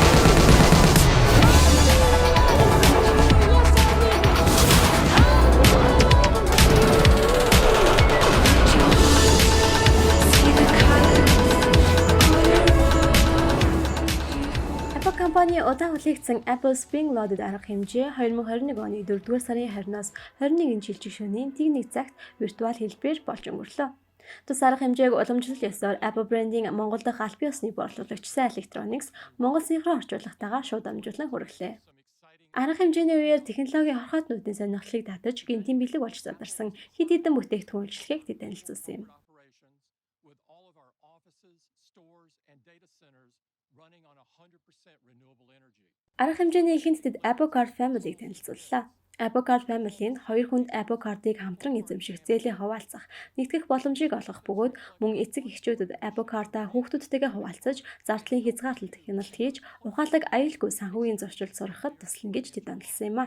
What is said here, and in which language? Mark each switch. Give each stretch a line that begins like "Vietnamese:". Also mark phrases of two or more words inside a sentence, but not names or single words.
Mongolian: Apple компани удаан хүлээгдсэн Apple Spring Loaded арга хэмжээ 2021 оны 4-р сарын 20-наас 21-ний жил жишүүний тэг нэг цагт виртуал хэлбэрээр болж өнгөрлөө. Тус арга хэмжээг уламжлал ёсоор Apple брендийн Монгол дахь албан ёсны борлуулагч Сайн Electronics Монгол синхрон орчуулгатайгаар шууд дамжуулан хүргэлээ. Арга хэмжээний үеэр технологийн хорхоотнуудын сонирхлыг татаж гинтийн бэлэг болж задарсан хэд хэдэн бүтээгдэхүүн үйлчлэгийг тэд танилцуулсан юм.
English: with all of our offices, stores, and data centers running on 100% renewable energy.
Mongolian: Арга хэмжээний ихэнд тэд Apple Card Family-г танилцууллаа. Apple Card Family-нд 2 хүнд Apple Card-ыг хамтран эзэмших зээлийн хуваалцах, нэгтгэх боломжийг олгох бөгөөд мөн эцэг эхчүүдэд Apple Card-аа хүүхдүүдтэйгээ хуваалцаж, зардлын хязгаарлалт хяналт хийж, ухаалаг аюулгүй санхүүгийн зөрчилд сургахад туслана гэж тэд онцлсан юм а.